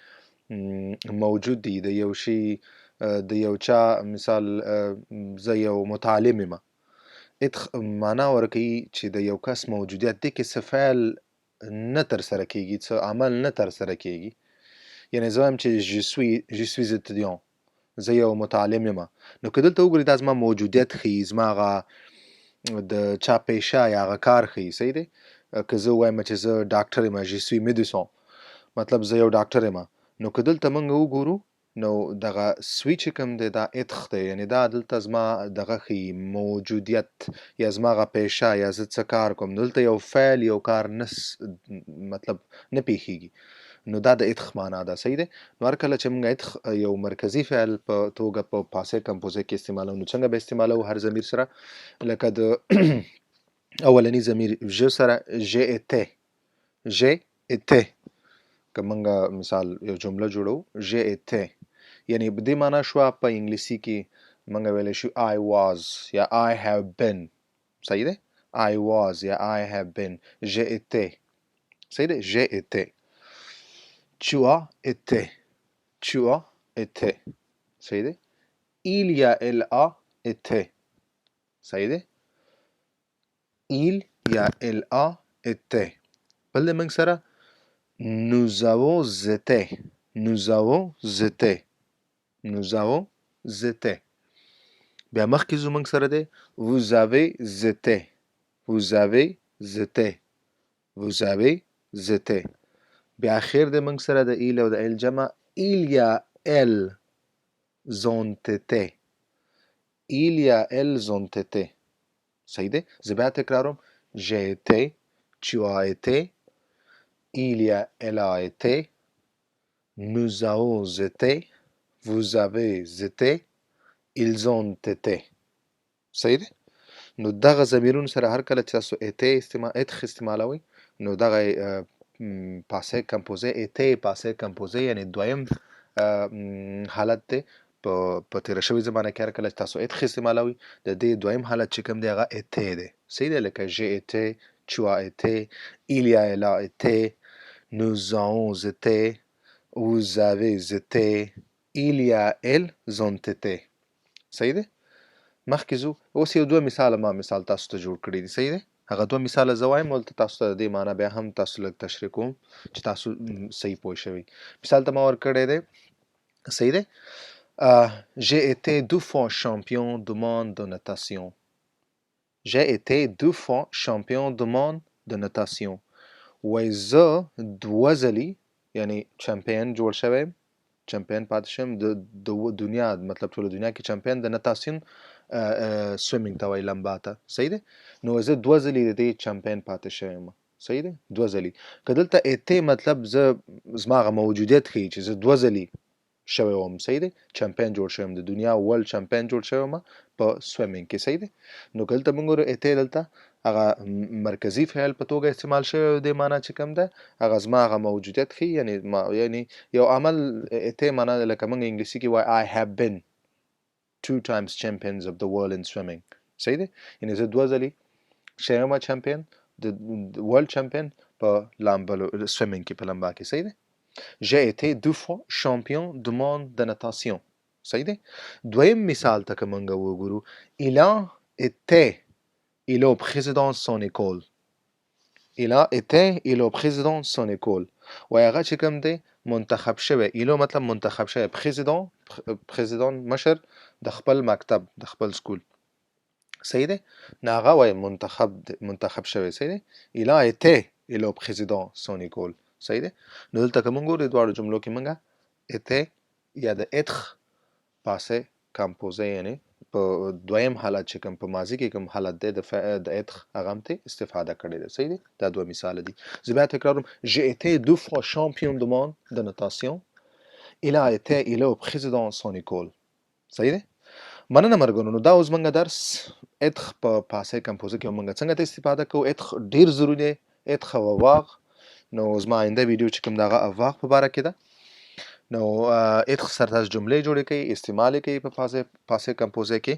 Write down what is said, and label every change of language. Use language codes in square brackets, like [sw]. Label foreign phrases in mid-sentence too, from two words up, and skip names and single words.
[ps] موجود دی د یو شي د یو چا مثال زه یو متعلم یم être معنا ورکوي چې د یو کس موجودیت دی کې څه فعل نه ترسره کېږي څه عمل نه ترسره کېږي یعنی زه وایم چې [fr] je suis étudiant [ps] زه یو متعلم یم نو که دلته وګورئ دا زما موجودیت ښیي زما هغه د چا پیشه یا هغه کار ښیي صحیح دی که زه ووایم چې زه ډاکټر یم [fr] je suis médecin [ps] مطلب زه یو ډاکټر یم نو که دلته موږ وګورو نو دغه سوی چې کوم دی دا اتخ دی، یعنی دا دلته زما دغه ښیي موجودیت یا زما هغه پیشه یا زه څه کار کوم، دلته یو فعل یو کار مطلب نه پیښیږي، نو دا د اتخ معنا ده. صحیح ده. نو هر کله چې موږ اتخ یو مرکزی فعل په توګه په پاسه کمپوزه کې استعمالو، نو څنګه به استعمالو؟ هر ضمیر سره لکه د اولنی ضمیر ژ سره ژ اته ژ اته، که موږ مثال یو جمله جوړو ژ اته، یعنی په دې معنا شو په انګلیسي کې موږ ویلی شو [en] I was [ps] یا [en] I have been. [ps] صحیح ده. [en] I was یا I have been. [fr] j'ai été. [ps] صحیح ده. [fr] j'ai été. tu as été. tu as été. [ps] صحیح ده. [fr] il یا elle a été. [ps] صحیح ده. [fr] il یا elle a été. [ps] بل د موږ سره [fr] nous avons été. nous avons été. nous avons été. [ps] بیا مخکې زموږ سره دی [fr] vous avez été. vous avez été. vous avez été. [ps] بیا اخر د موږ سره د ایل او د ایل جمع il یا [fr] elles ont été. il یا elles ont été. [ps] صحیح دی. زه بیا تکراروم [fr] j'ai été. tu as été. il یا elle a été. nous avons été. vous avez été. ils ont été. [ps] صحیح دی. نو دغه ضمیرونو سره هر کله چې تاسو اتخ استعمالوئ، نو دغه پاسه کمپوزه اته پاسه کمپوزه یعنی دویم حالت دی. په تیره شوې زمانه کې هر کله چې تاسو اتخ استعمالوئ، د دې دویم حالت چې کوم دی هغه اته دی. صحیح دی. لکه [fr] j'ai été. tu as été. il یا elle a été. nous avons été. vous avez été. il یا elles ont été. [ps] صحیح دی. مخکې ځو. اوس یو دوه مثاله ما مثال تاسو ته جوړ کړي دي. صحیح دی. هغه دوه مثاله زه وایم، ولته تاسو ته د دې معنا بیا هم تاسو لږ تشریح کوم چې تاسو صحیح پوه شوئ. مثال ته ما ورکړی دی. صحیح دی. [fr] j'ai été 2 fois champion du monde de natation. j'ai été 2 fois champion du monde de natation. [ps] وایي زه دوه ځلي یعنی چمپیون جوړ شوی، چمپیون پاتې شم د دنیا، مطلب ټوله دنیا کې چمپیون د نتاسیون سویمینګ ته وایي، لمبا ته. صحیح دی. نو زه دوه ځلې د دې چمپیون پاتې شوی یم. صحیح دی. دوه ځلې. که دلته اته مطلب زه زما هغه موجودیت ښیي چې زه دوه ځلې شوی وم. صحیح دی. چمپیون جوړ شوی یم، د دنیا ورلډ چمپیون جوړ شوی یم په سویمینګ کې. صحیح دی. نو که دلته موږ ګورو اته دلته هغه مرکزی فعل په توګه استعمال شوی د معنا چې کوم ده هغه زما هغه موجودیت ښیي، یعنی یو عمل اته معنا لکه موږ انګلیسي کې وایي [en] I have been 2 times champions of the world in swimming. [ps] صحیح دی. یعنی زه دوه ځلې شوی یم چمپیون، د ورلډ چمپیون په لامبلو سویمینګ کې، په لمبا کې. صحیح دی. [fr] j'ai été 2 fois champion du monde de natation. [ps] صحیح دی. دویم مثال ته که موږ وګورو [fr] il a été il est président son école. il a été il est président son école. [ps] وایي هغه چې کوم دی منتخب شوی. ایلو مطلب منتخب شوی. پریزیدان مشر د خپل مکتب، د خپل سکول. صحیح دی. نو هغه وایي منتخب شوی. صحیح دی. [fr] il a été il est président son école. [ps] صحیح دی. نو دلته که موږ ګورو دواړو جملو کې موږ اته یا د اتخ پاسه کمپوزه یعنی په دویم حالت چې کوم په ماضي کې کوم حالت دی د اتخ هغه هم ته استفاده کړې ده. صحیح دی. دا دوه مثال دي. زه بیا تکراروم [fr] j'ai été 2 fois champion du monde de natation. il a été il est président son école. [ps] صحیح دی. مننه مرګونو. نو دا اوس موږ درس اتخ په پاسه کمپوزه کې موږ څنګه ته استفاده کوو. اتخ ډیر ضروري دی. اتخ او واغ. نو زما آینده ویډیو چې کوم دغه اواغ په باره کې ده. نو اتخ سره تاسو جملې جوړې کوي، استعمال کوي په پاسه کمپوزه کې.